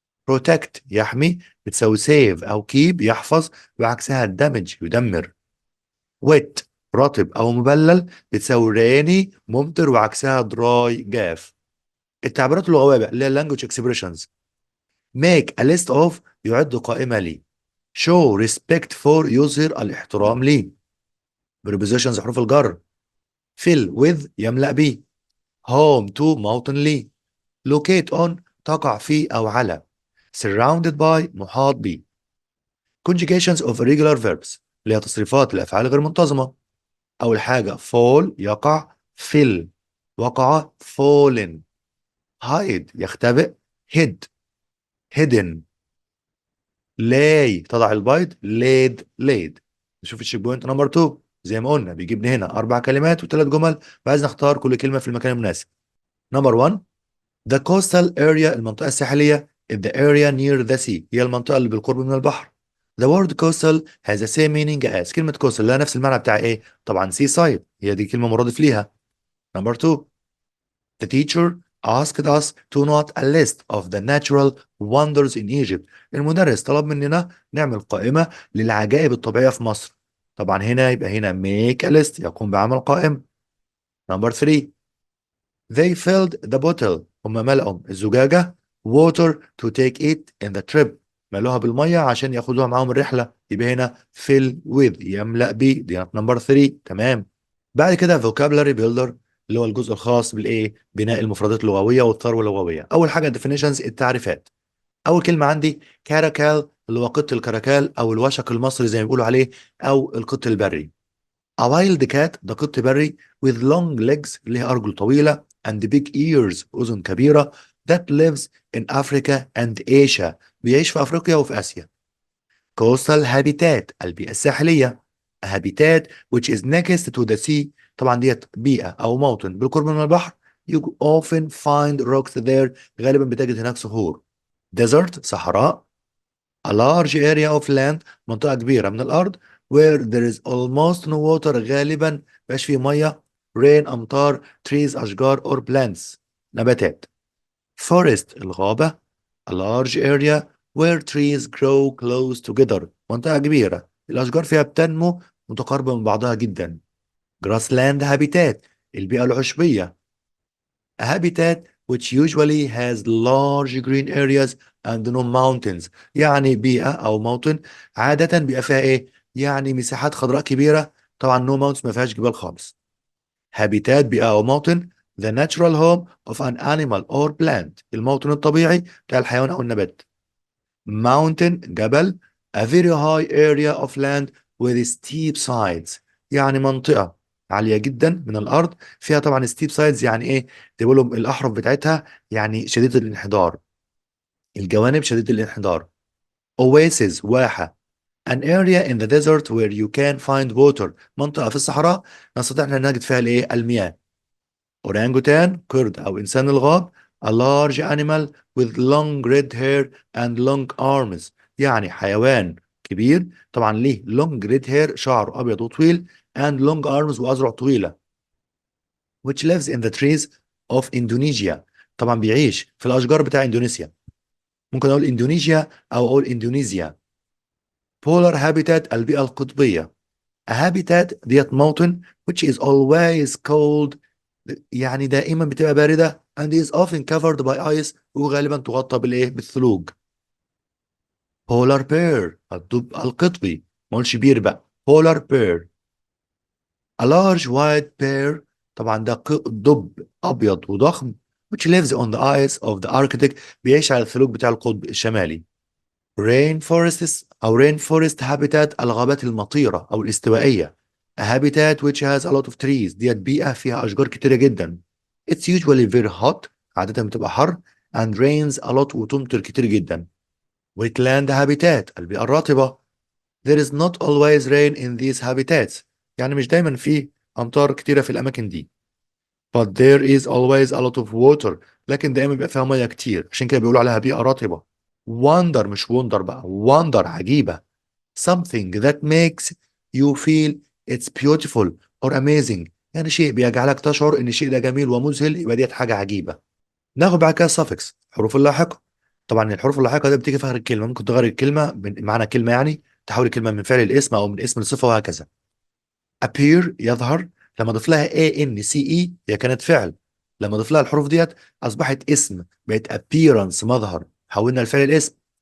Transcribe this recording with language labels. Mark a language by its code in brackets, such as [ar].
[ar] protect يحمي بتساوي save أو keep يحفظ وعكسها damage يدمر. wet رطب أو مبلل بتساوي rainy ممطر وعكسها dry جاف. التعبيرات اللغوية بقى اللي هي language expressions. [en] make a list of [ar] يعد قائمة لي. show respect for يظهر الاحترام لي. prepositions حروف الجر. fill with يملأ بي. home to موطن لي. locate on تقع في أو على. surrounded by محاط بي. conjugations of irregular verbs اللي هي تصريفات الأفعال غير منتظمة. أول حاجة fall يقع fill وقع fallen. [en] hide [ar] يختبئ [en] hid hidden. [ar] lay تضع البيض laid. نشوف الشيك بوينت نمبر 2. زي ما قلنا بيجيب لي هنا 4 كلمات و3 جمل وعايز نختار كل كلمة في المكان المناسب. نمبر 1 [en] the coastal area [ar] المنطقة الساحلية [en] is the area near the sea [ar] هي المنطقة اللي بالقرب من البحر. [en] the word coastal has the same meaning as [ar] كلمة coastal لها نفس المعنى بتاع ايه؟ طبعا sea side هي دي كلمة مرادف ليها. [en] Number 2 the teacher asked us to note a list of the natural wonders in Egypt. [ar] المدرس طلب مننا نعمل قائمة للعجائب الطبيعية في مصر. طبعا هنا يبقى هنا make a list يقوم بعمل قائمة. نمبر 3 [en] they filled the bottle [ar] هم ملأوا الزجاجة [en] water to take it in the trip [ar] ملوها بالمية عشان ياخدوها معاهم الرحلة. يبقى هنا fill with يملأ بي دي نمبر 3 تمام. بعد كده vocabulary builder اللي هو الجزء الخاص بالايه بناء المفردات اللغويه والثروه اللغويه. اول حاجه definitions التعريفات. اول كلمه عندي كاراكال اللي هو قط الكراكال او الوشق المصري زي ما بيقولوا عليه او القط البري. [en] A wild cat [ar] ده قط بري [en] with long legs [ar] اللي هي ارجل طويله and big ears اذن كبيره [en] that lives in Africa and Asia [ar] بيعيش في افريقيا وفي اسيا. coastal habitat البيئة الساحلية [en] a habitat which is next to the sea [ar] طبعا ديت بيئة أو موطن بالقرب من البحر. [en] you often find rocks there [ar] غالبا بتجد هناك صخور. [en] desert صحراء a large area of land [ar] منطقة كبيرة من الأرض [en] where there is almost no water [ar] غالبا مبقاش فيه مية. rain أمطار trees أشجار or plants نباتات. forest الغابة [en] a large area where trees grow close together [ar] منطقة كبيرة الأشجار فيها بتنمو متقاربة من بعضها جدا. grassland habitat البيئة العشبية [en] a habitat which usually has large green areas and no mountains [ar] يعني بيئة أو موطن عادة بيبقى فيها إيه؟ يعني مساحات خضراء كبيرة طبعا no mountains ما فيهاش جبال خالص. [en] habitat بيئة أو موطن the natural home of an animal or plant [ar] الموطن الطبيعي بتاع الحيوان أو النبات. mountain جبل [en] a very high area of land with steep sides [ar] يعني منطقة عالية جدا من الأرض فيها طبعا steep sides يعني إيه تقولوا الأحرف بتاعتها يعني شديدة الانحدار الجوانب شديدة الانحدار. [en] oasis واحة an area in the desert where you can find water [ar] منطقة في الصحراء نستطيع أن نجد فيها الإيه المياه. orangutan قرد أو إنسان الغاب [en] a large animal with long red hair and long arms [ar] يعني حيوان كبير طبعا ليه long red hair شعره أبيض وطويل and long arms وأذرع طويلة [en] which lives in the trees of Indonesia [ar] طبعا بيعيش في الأشجار بتاع إندونيسيا. ممكن أقول إندونيسيا أو أقول إندونيسيا. polar habitat البيئة القطبية a habitat ديت موطن [en] which is always cold [ar] يعني دائما بتبقى باردة [en] and is often covered by ice [ar] وغالبا تغطى بالايه بالثلوج. polar bear الدب القطبي ما قلش بير بقى polar bear. [en] a large white bear [ar] طبعا ده دب ابيض وضخم [en] which lives on the ice of the Arctic [ar] بيعيش على الثلوج بتاع القطب الشمالي. rainforests أو rainforest habitat الغابات المطيرة أو الاستوائية [en] a habitat which has a lot of trees [ar] ديت بيئة فيها أشجار كتيرة جدا. [en] it's usually very hot [ar] عادة بتبقى حر [en] and rains a lot [ar] وتمطر كتير جدا. wetland habitat البيئة الرطبة [en] there is not always rain in these habitats [ar] يعني مش دايما في أمطار كتيرة في الأماكن دي [en] but there is always a lot of water [ar] لكن دايما بيبقى فيها مياه كتير عشان كده بيقولوا عليها بيئة رطبة. [en] wonder مش wonder بقى wonder عجيبة something that makes you feel it's beautiful or amazing [ar] يعني شيء بيجعلك تشعر ان الشيء ده جميل ومذهل، يبقى ديت حاجة عجيبة. ناخد بعد كده suffix، حروف اللاحقة. طبعا الحروف اللاحقة دي بتيجي في آخر الكلمة، ممكن تغير الكلمة من معنى كلمة، يعني تحول الكلمة من فعل الاسم أو من اسم لصفة وهكذا. appear يظهر، لما اضيف لها ance هي كانت فعل، لما اضيف لها الحروف ديت اصبحت اسم، بقت appearance مظهر، حولنا الفعل الاسم.